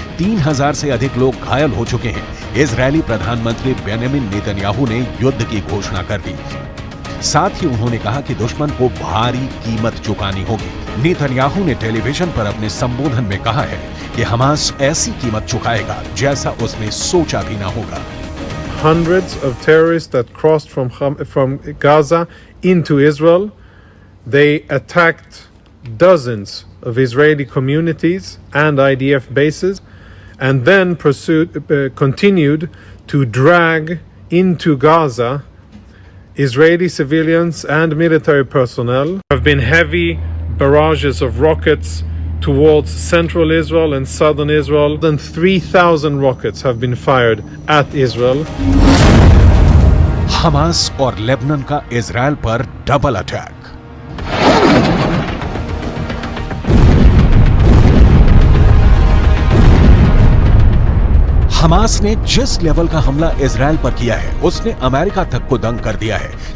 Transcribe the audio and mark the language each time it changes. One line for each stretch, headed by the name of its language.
Hindi: 3000 से अधिक लोग घायल हो चुके हैं। इजरायली प्रधानमंत्री बेंजामिन नेतन्याहू ने युद्ध की घोषणा कर दी। साथ ही उन्होंने कहा कि दुश्मन को भारी कीमत चुकानी होगी। नेतन्याहू ने टेलीविजन पर अपने संबोधन में कहा है कि हमास ऐसी कीमत चुकाएगा जैसा उसने सोचा भी ना होगा।
English: Hundreds of terrorists that crossed from Gaza into Israel. They attacked dozens of Israeli communities and IDF bases, and then continued to drag into Gaza Israeli civilians and military personnel. There have been heavy barrages of rockets towards central Israel and southern Israel. More than 3,000 rockets have been fired at Israel.
Hindi: Hamas और Lebanon का Israel पर double attack. Hamas ने जिस level का हमला Israel पर किया है उसने अमेरिका तक को दंग कर दिया है।